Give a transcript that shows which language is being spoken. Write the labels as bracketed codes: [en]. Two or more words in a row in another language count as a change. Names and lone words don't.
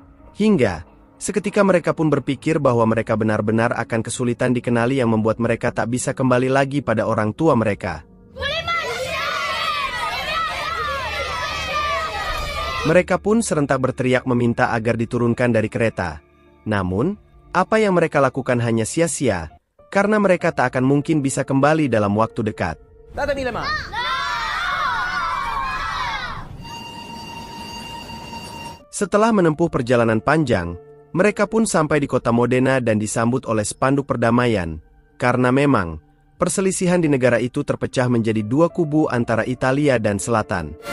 [id] Hingga, seketika mereka pun berpikir bahwa mereka benar-benar akan kesulitan dikenali yang membuat mereka tak bisa kembali lagi pada orang tua mereka. Mereka pun serentak berteriak meminta agar diturunkan dari kereta. Namun, apa yang mereka lakukan hanya sia-sia, karena mereka tak akan mungkin bisa kembali dalam waktu dekat. [it] Datemi le mani. [id] Setelah menempuh perjalanan panjang, mereka pun sampai di kota Modena dan disambut oleh spanduk perdamaian, karena memang, perselisihan di negara itu terpecah menjadi dua kubu antara Italia dan Selatan.